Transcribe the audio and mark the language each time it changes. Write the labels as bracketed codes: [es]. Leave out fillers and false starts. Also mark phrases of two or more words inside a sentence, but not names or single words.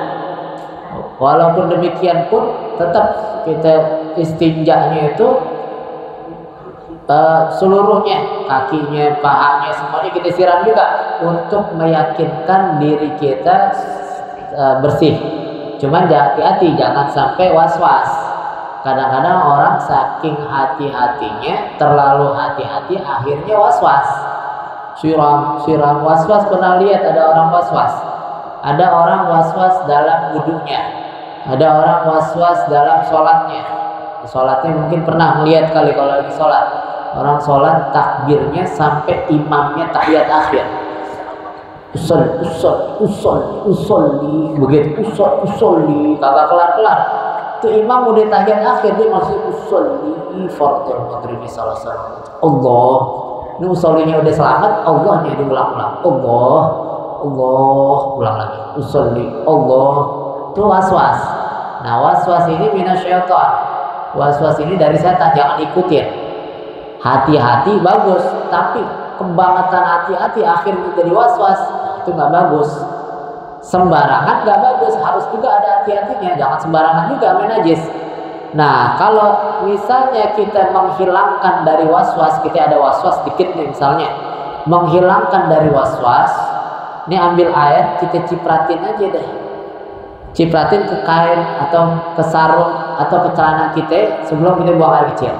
[id] Walaupun demikian pun tetap kita istinjanya itu seluruhnya, kakinya, pahanya, semuanya kita siram juga untuk meyakinkan diri kita bersih. Cuman hati-hati, jangan sampai was-was. Kadang-kadang orang saking hati-hatinya, terlalu hati-hati, akhirnya was-was. Siram, was-was. Pernah lihat ada orang was-was? Ada orang was-was dalam wudunya, ada orang was-was dalam sholatnya. Sholatnya mungkin pernah melihat kali kalau lagi sholat. Orang sholat takbirnya sampai imamnya tahiyat akhir. Usolli, begitu usolli, kagak kelar. Itu imam udah tahiyat akhir, dia masih [ar] أصلي فرض المغرب [id] salah. Allah, ini usollinya udah selamat, Allahnya diulang-ulang. Allah, ulang lagi. Usolli, Allah. Itu was-was. Nah, was-was ini minasyaitan. Was-was ini dari setan, jangan ikutin. Hati-hati bagus, tapi kebangetan hati-hati akhirnya jadi was-was, itu nggak bagus. Sembarangan nggak bagus, harus juga ada hati-hatinya, jangan sembarangan juga main najis. Nah, kalau misalnya kita menghilangkan dari was-was, kita ada was-was dikit nih misalnya, menghilangkan dari was-was, ini ambil air, kita cipratin aja deh, cipratin ke kain atau ke sarung atau ke celana kita sebelum kita buang air kecil.